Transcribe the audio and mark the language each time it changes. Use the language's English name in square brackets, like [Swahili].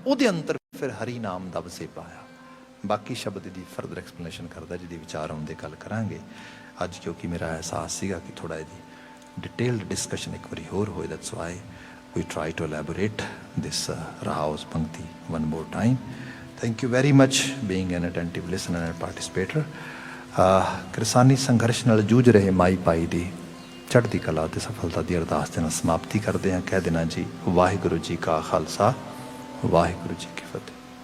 [Punjabi] ਉਹਦੇ ਅੰਦਰ ਫਿਰ ਹਰੀ ਨਾਮ ਦਾ ਵਸੇਬਾ ਆ। ਬਾਕੀ ਸ਼ਬਦ ਦੀ [English] further explanation [Punjabi] ਕਰਦਾ, ਜਿਹਦੇ ਵਿਚਾਰ ਆਉਂਦੇ ਗੱਲ ਕਰਾਂਗੇ। ਅੱਜ ਕਿਉਂਕਿ ਮੇਰਾ ਅਹਿਸਾਸ ਸੀਗਾ ਕਿ ਥੋੜ੍ਹਾ ਇਹਦੀ ਡਿਟੇਲਡ ਡਿਸਕਸ਼ਨ ਇੱਕ ਵਾਰੀ ਹੋਰ ਹੋਏ, [English] That's why we try to elaborate this Raha's Pankti one more time. Thank you very much being an attentive listener and participator. [Punjabi] ਕਿਰਸਾਨੀ ਸੰਘਰਸ਼ ਨਾਲ ਜੂਝ ਰਹੇ ਮਾਈ ਭਾਈ ਦੀ ਚੜ੍ਹਦੀ ਕਲਾ ਤੇ ਸਫਲਤਾ ਦੀ ਅਰਦਾਸ ਦੇ ਨਾਲ ਸਮਾਪਤੀ ਕਰਦੇ ਹਾਂ। ਕਹਿ ਦੇਣਾ ਜੀ, ਵਾਹਿਗੁਰੂ ਜੀ ਕਾ ਖਾਲਸਾ, ਵਾਹਿਗੁਰੂ ਜੀ ਕੀ ਫਤਿਹ।